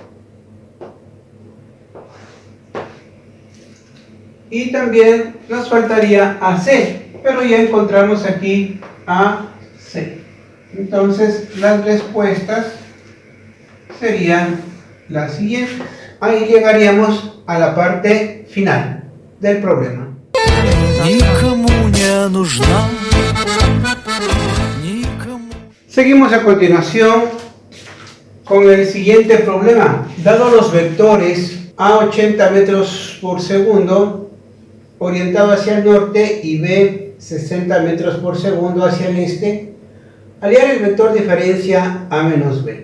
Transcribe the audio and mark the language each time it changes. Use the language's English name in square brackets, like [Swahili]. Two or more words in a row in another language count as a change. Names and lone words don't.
[Spanish] Y también nos faltaría AC, pero ya encontramos aquí AC. Entonces las respuestas serían las siguientes. Ahí llegaríamos a la parte final del problema. [Russian] Никому не нужна, никому. [Spanish] Seguimos a continuación con el siguiente problema. Dado los vectores A 80 metros por segundo orientado hacia el norte y B 60 metros por segundo hacia el este, hallar el vector diferencia A menos B.